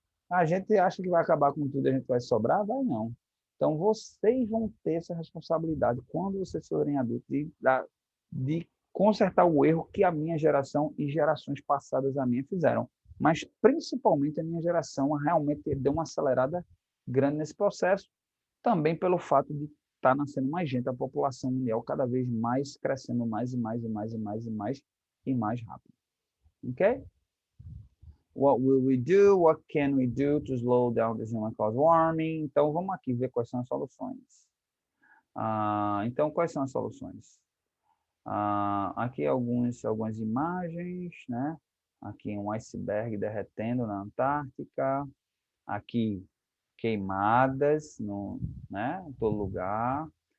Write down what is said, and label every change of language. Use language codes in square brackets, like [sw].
[pt] A gente acha que vai acabar com tudo e a gente vai sobrar? Vai não. Então, vocês vão ter essa responsabilidade, quando vocês forem adultos, de consertar o erro que a minha geração e gerações passadas a minha fizeram. Mas, principalmente, a minha geração realmente deu uma acelerada grande nesse processo, também pelo fato de estar nascendo mais gente, a população mundial cada vez mais crescendo mais e mais e mais e mais e mais e mais rápido. [en] Ok? What will we do? What can we do to slow down this human caused warming? [pt] Então, vamos aqui ver quais são as soluções. Então, quais são as soluções? Aqui algumas imagens, né? Aqui um iceberg derretendo na Antártica. Aqui queimadas né, em todo lugar.